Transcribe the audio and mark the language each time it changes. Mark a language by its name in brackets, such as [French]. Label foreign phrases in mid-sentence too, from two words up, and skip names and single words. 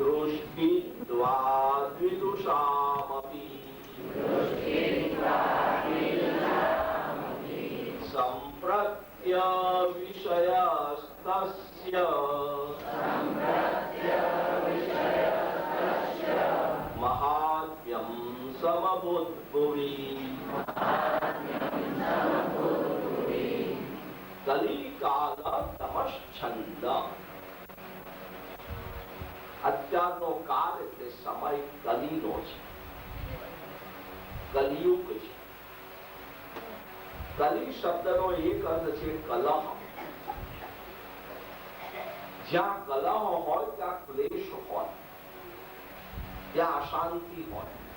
[Sanskrit] दृष्टिद्वा द्विदुषामपि सम्प्रत्य विषयस्तस्य महात्म्यं समबुद्भुवि कलिकाल तमश्छंद [Gujarati] અત્યારનો કાળ એટલે સમય કલીનો છે, કલિયુગ છે. કલી શબ્દનો એક અર્થ છે કલહ. જ્યાં કલહ હોય ત્યાં ક્લેશ હોય, ત્યાં અશાંતિ હોય.